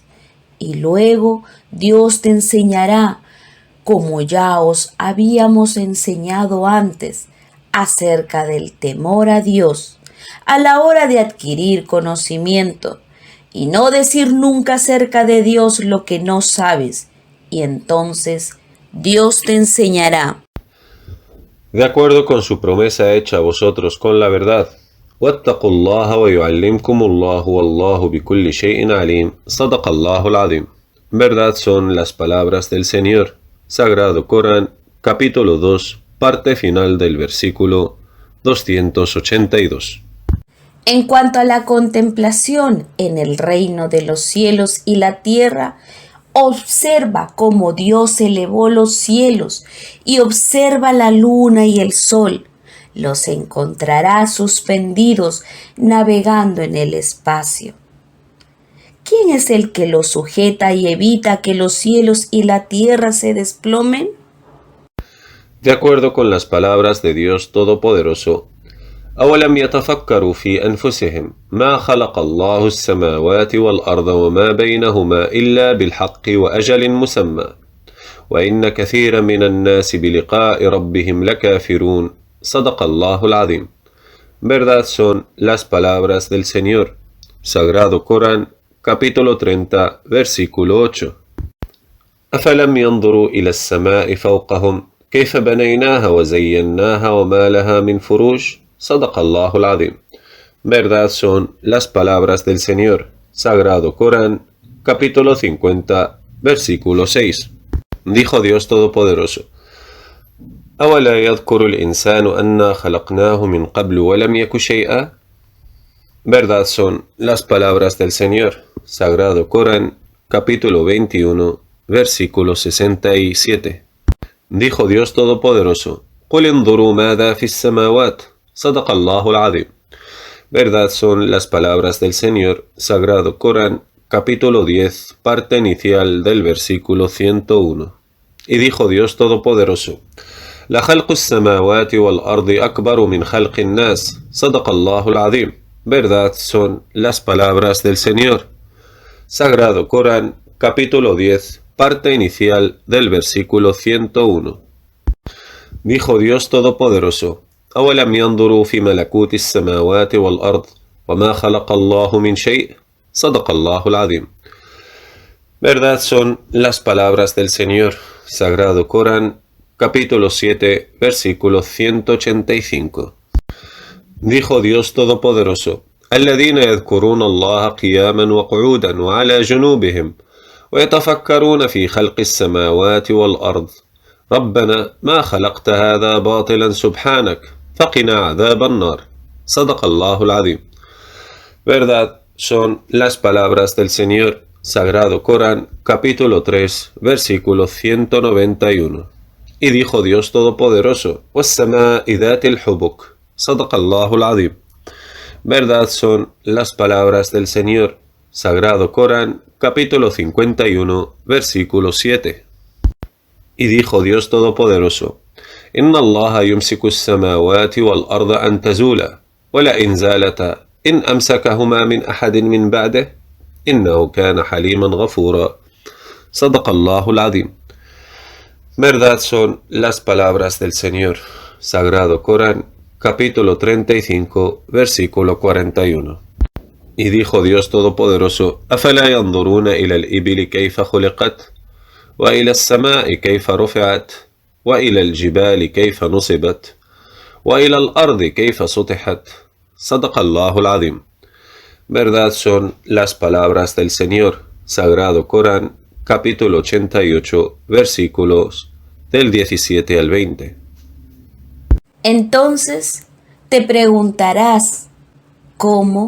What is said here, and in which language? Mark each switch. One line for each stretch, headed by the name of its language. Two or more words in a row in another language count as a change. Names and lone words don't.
Spanish: Y luego Dios te enseñará, como ya os habíamos enseñado antes, acerca del temor a Dios a la hora de adquirir conocimiento y no decir nunca acerca de Dios lo que no sabes, y entonces Dios te enseñará. De acuerdo con su promesa hecha a vosotros con la verdad,
Arabic: واتقوا الله ويعلمكم الله والله بكل شيء عليم صدق الله العظيم.
Spanish: Verdad son las palabras del Señor. Sagrado Corán, capítulo 2, parte final del versículo 282. En cuanto a la contemplación en el reino de los cielos y la tierra, observa cómo Dios elevó los cielos y observa la luna y el sol. Los encontrarás suspendidos navegando en el espacio. ¿Quién es el que los sujeta y evita que los cielos y la tierra se desplomen? De acuerdo con las palabras de Dios Todopoderoso,
Arabic: أولم يتفكروا في أنفسهم ما خلق الله السماوات والأرض وما بينهما إلا بالحق وأجل مسمى وإن كثيرا من الناس بلقاء ربهم لكافرون صدق الله العظيم.
Spanish: Verdad son las palabras del Señor. Sagrado Corán, capítulo 30, versículo 8.
Arabic: أفلم ينظروا إلى السماء فوقهم كيف بنيناها وزيناها وما لها من فروج صدق الله العظيم.
Spanish: Verdad son las palabras del Señor. Sagrado Corán, capítulo 50, versículo 6. Dijo Dios Todopoderoso:
Arabic: أولا يذكر الإنسان أنا خلقناه من قبل ولم يك شيئا.
Spanish: Verdad son las palabras del Señor. Sagrado Corán, capítulo 21, versículo 67. Dijo Dios Todopoderoso:
Arabic: قل انظروا ماذا في السماوات صدق الله العظيم.
Spanish: Verdad son las palabras del Señor. Sagrado Corán, capítulo 10, parte inicial del versículo 101. Y dijo Dios Todopoderoso:
Arabic: لخلق السماوات والأرض أكبر من خلق الناس صدق الله العظيم.
Spanish: Verdad son las palabras del Señor. Sagrado Corán, capítulo 10, parte inicial del versículo 101. Dijo Dios Todopoderoso:
Arabic: أولم ينظروا في ملكوت السماوات والأرض وما خلق الله من شيء صدق الله العظيم.
Spanish: Verdad son las palabras del Señor. Sagrado Corán, capítulo 7, versículo 185. Dijo Dios Todopoderoso:
Arabic: الذين يذكرون الله قياما وقعودا وعلى جنوبهم ويتفكرون في خلق السماوات والأرض ربنا ما خلقت هذا باطلا سبحانك فقنا عذاب النار صدق الله العظيم.
Spanish: Verdad son las palabras del Señor. Sagrado Corán, capítulo 3, versículo 191. Y dijo Dios Todopoderoso:
Arabic: والسماء ذات الحبك صدق الله العظيم.
Spanish: Verdad son las palabras del Señor. Sagrado Corán, capítulo 51, versículo 7. Y dijo Dios Todopoderoso:
Arabic: إن الله يمسك السماوات والأرض أن تزولا ولئن زالتا إن أمسكهما من أحد من بعده إنه كان حليما غفورا صدق الله العظيم.
Spanish: Verdad son las palabras del Señor. Sagrado Corán, capítulo 35, versículo 41. Y dijo Dios Todopoderoso:
Arabic: أفلا ينظرون إلى الإبل كيف خلقت وإلى السماء كيف رفعت وإلى الجبال كيف نصبت وإلى الأرض كيف سطحت صدق الله العظيم.
Spanish: Verdad son las palabras del Señor. Sagrado Corán, capítulo 88, versículos del 17 al 20. Entonces te preguntarás: ¿cómo?